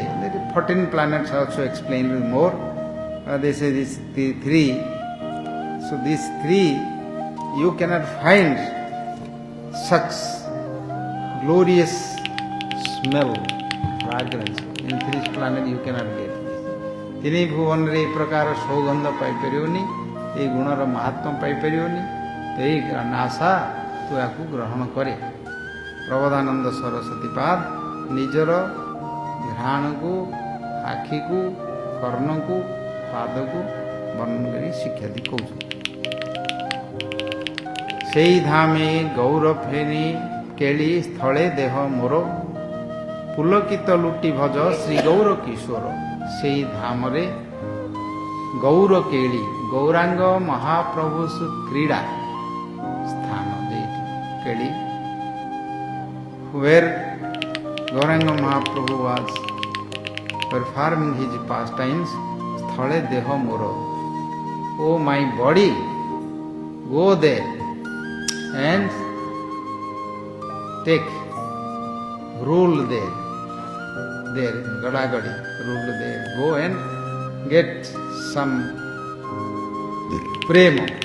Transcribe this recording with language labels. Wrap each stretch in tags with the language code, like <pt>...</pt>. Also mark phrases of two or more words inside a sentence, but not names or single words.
<en>There are 14 planets also explained more. They say these 3. So these 3 you cannot find such glorious smell, fragrance. In 3 planet you cannot get.</en> <or>ତିନି ଭୁବନରେ ଏ ପ୍ରକାର ସୌଗନ୍ଧ ପାଇପାରିବନି, ଏଇ ଗୁଣର ମହାତ୍ମ୍ୟ ପାଇପାରିବନି। ତ ଏଇ ନାସା ତୁ ଏହାକୁ ଗ୍ରହଣ କରେ। ପ୍ରବୋଧାନନ୍ଦ ସରସ୍ୱତୀ ପାଦ ନିଜର ଘ୍ରାଣକୁ, ଆଖିକୁ, କର୍ଣ୍ଣକୁ, ପାଦକୁ ବର୍ଣ୍ଣନ କରି ଶିକ୍ଷା ଦେଇ କହୁଛନ୍ତି।</or> <bn>সেই ধামে গৌর ফেনি কেলি স্থলে দেহ মোর, পুলকিত লুটি ভজ শ্রী গৌর কিশোর।</bn> <or>ସେଇ ଧାମରେ ଗୌର କେଳି, ଗୌରାଙ୍ଗ ମହାପ୍ରଭୁ କ୍ରୀଡ଼ା ସ୍ଥାନ ଯେଇଠି କେଳି,</or> <en>where Gauranga Mahaprabhu was performing his pastimes,</en> <bn>স্থলে দেহ মোর.</bn> <en>Oh my body, go there and take rule there, Gadagadi, rule there. Go and get some prema.</en>